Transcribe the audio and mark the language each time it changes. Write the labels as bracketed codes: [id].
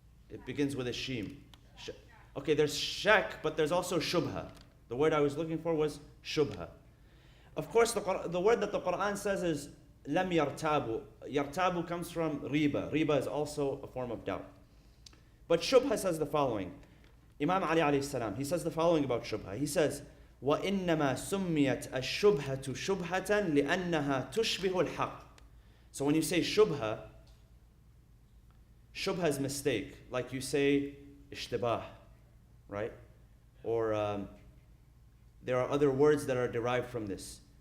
[en] It begins with a sheen. Okay, there's shak, but there's also shubha. The word I was looking for was shubha. Of course, the word that the Quran says is lam yartabu. Yartabu comes from riba. Riba is also a form of doubt. But shubha says the following. Imam Ali alayhi salam, he says the following about shubha. He says, [ar] وَإِنَّمَا سُمِّيَتْ الشُّبْهَةُ شُبْهَةً لِأَنَّهَا تُشْبِهُ الْحَقِّ. [en] So when you say shubha is mistake. Like you say ishtibah, right? Or there are other words that are derived from this.